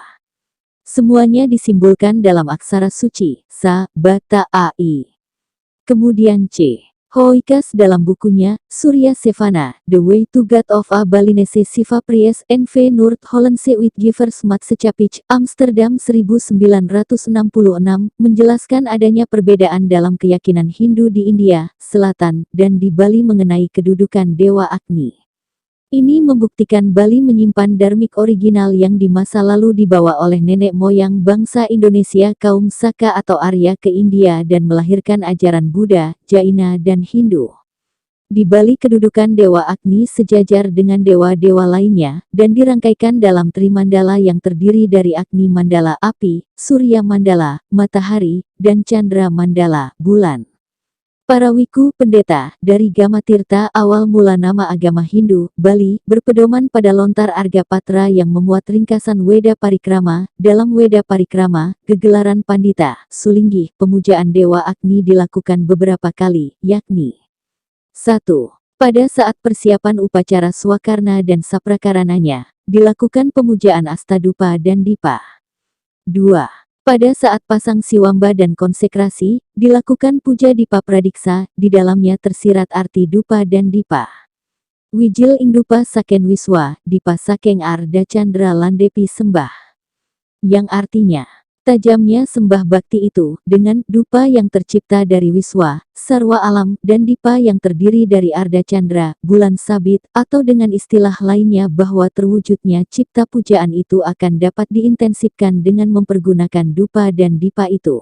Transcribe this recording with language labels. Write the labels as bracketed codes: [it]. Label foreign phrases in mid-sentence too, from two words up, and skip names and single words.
[id] Semuanya disimbolkan dalam aksara suci, Sa, Ba, Ta, A, I. Kemudian C. Hoikas dalam bukunya, Surya Sevana, The Way to God of a Balinese Siva Priest N.V. Noord-Hollandse Uitgevers Maatschappij, Amsterdam 1966, menjelaskan adanya perbedaan dalam keyakinan Hindu di India, Selatan, dan di Bali mengenai kedudukan Dewa Agni. Ini membuktikan Bali menyimpan dharmik original yang di masa lalu dibawa oleh nenek moyang bangsa Indonesia kaum Saka atau Arya ke India dan melahirkan ajaran Buddha, Jaina dan Hindu. Di Bali kedudukan Dewa Agni sejajar dengan dewa-dewa lainnya, dan dirangkaikan dalam Trimandala yang terdiri dari Agni Mandala api, Surya Mandala, matahari, dan Chandra Mandala, bulan. Para wiku pendeta dari Gamatirta awal mula nama agama Hindu, Bali, berpedoman pada lontar Arga Patra yang memuat ringkasan Weda Parikrama. Dalam Weda Parikrama, gegelaran Pandita, Sulinggi, pemujaan Dewa Agni dilakukan beberapa kali, yakni 1. Pada saat persiapan upacara Swakarna dan Saprakarananya, dilakukan pemujaan Astadupa dan Dipa. 2. Pada saat pasang siwamba dan konsekrasi, dilakukan puja Dipa Pradiksa, di dalamnya tersirat arti Dupa dan Dipa. [kaw] Wijil Ingdupa Saken Wiswa, Dipa Sakeng Arda Chandra Landepi Sembah. [id] Yang artinya, tajamnya sembah bakti itu, dengan Dupa yang tercipta dari Wiswa, Sarwa Alam, dan Dipa yang terdiri dari Arda Chandra, bulan sabit, atau dengan istilah lainnya bahwa terwujudnya cipta pujaan itu akan dapat diintensifkan dengan mempergunakan Dupa dan Dipa itu.